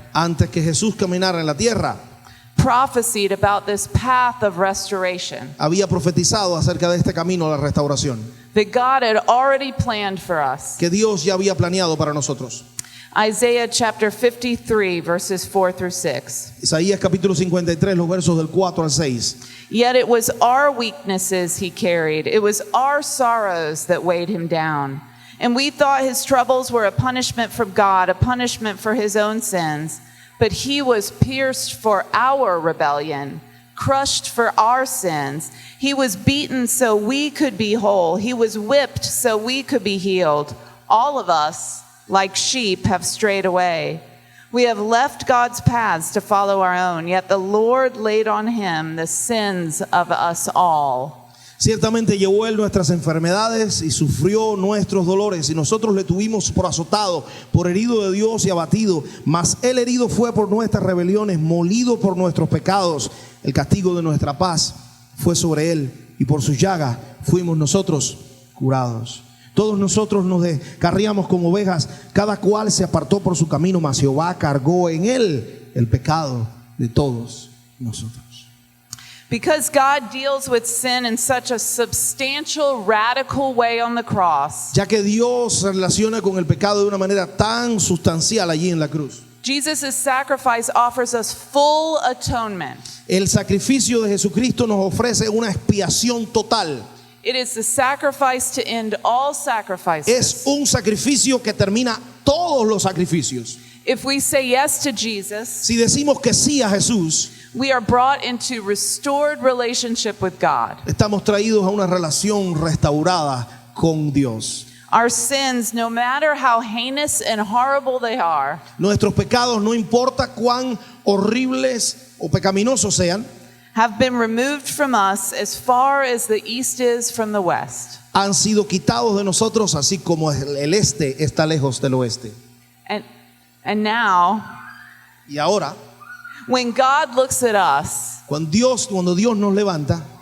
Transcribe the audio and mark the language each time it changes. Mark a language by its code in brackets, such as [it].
[es] antes que Jesús caminara en la tierra, [en] prophesied about this path of restoration [es] había profetizado acerca de este camino a la restauración [en] that God had already planned for us. [es] que Dios ya había planeado para nosotros. [en] Isaiah chapter 53, verses 4 through 6. [es] Isaías capítulo 53, los versos del 4 al 6. [en] Yet it was our weaknesses he carried. It was our sorrows that weighed him down. And we thought his troubles were a punishment from God, a punishment for his own sins. But he was pierced for our rebellion, crushed for our sins. He was beaten so we could be whole. He was whipped so we could be healed. All of us, like sheep, have strayed away. We have left God's paths to follow our own, yet the Lord laid on him the sins of us all. [es] Ciertamente llevó él nuestras enfermedades y sufrió nuestros dolores, y nosotros le tuvimos por azotado, por herido de Dios y abatido. Mas él herido fue por nuestras rebeliones, molido por nuestros pecados. El castigo de nuestra paz fue sobre él, y por sus llagas fuimos nosotros curados. Todos nosotros nos descarriamos como ovejas, cada cual se apartó por su camino, mas Jehová cargó en él el pecado de todos nosotros. [en] Because God deals with sin in such a substantial, radical way on the cross, [es] Ya que Dios se relaciona con el pecado de una manera tan sustancial allí en la cruz. [en] Jesus' sacrifice offers us full atonement. [es] El sacrificio de Jesucristo nos ofrece una expiación total. [en] It is the sacrifice to end all sacrifices. [es] Es un sacrificio que termina todos los sacrificios. [en] If we say yes to Jesus, [es] Si decimos que sí a Jesús, [en] we are brought into restored relationship with God. [es] estamos traídos a una relación restaurada con Dios. [en] Our sins, no matter how heinous and horrible they are, [es] Nuestros pecados, no importa cuán horribles o pecaminosos sean, [en] have been removed from us as far as the east is from the west. [es] han sido quitados de nosotros, así como el este está lejos del oeste. [en] And now, [es] Y ahora, [en] when God looks at us, [es] cuando Dios nos levanta,